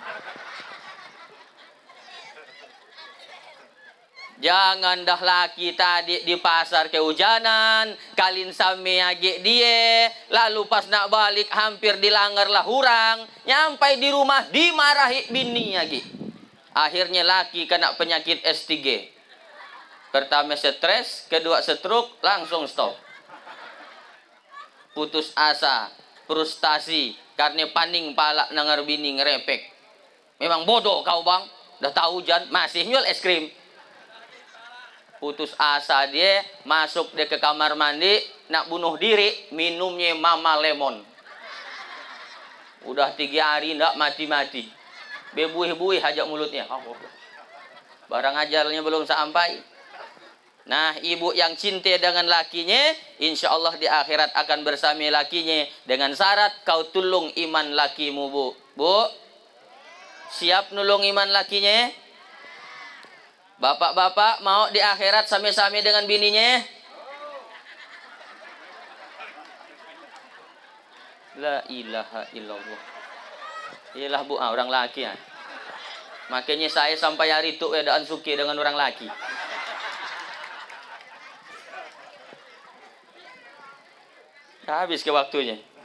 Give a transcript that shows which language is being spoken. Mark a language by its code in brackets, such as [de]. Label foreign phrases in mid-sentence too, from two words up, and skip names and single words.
[id] Jangan dah laki tadi di pasar kehujanan, kalin sami age dia, lalu pas nak balik hampir dilanggarlah hurang, nyampai di rumah dimarahi bini lagi. Akhirnya laki kena penyakit S3. Pertama stres, kedua stroke, langsung stop. Putus asa, frustasi, karena paning palak nangar bini ngerepek. Memang bodoh kau bang, dah tahu hujan masih jual es krim. Putus asa dia, masuk dia ke kamar mandi, nak bunuh diri, minumnya Mama Lemon. Udah 3 hari ndak mati-mati. Bebuih-buih hajak mulutnya. Barang ajalnya belum sampai. Nah, ibu yang cinta dengan lakinya, [ar] إن شاء الله [id] di akhirat akan bersama lakinya. Dengan syarat kau tulung iman lakimu, Bu. Bu, siap nulung iman lakinya? Bapak-bapak mau di akhirat sami-sami dengan bininya? [ar] لا إله إلا الله. [id] Iyalah bu, orang laki ya. Makanya saya sampai hari itu edaan suki dengan orang laki. Habis ke waktunya.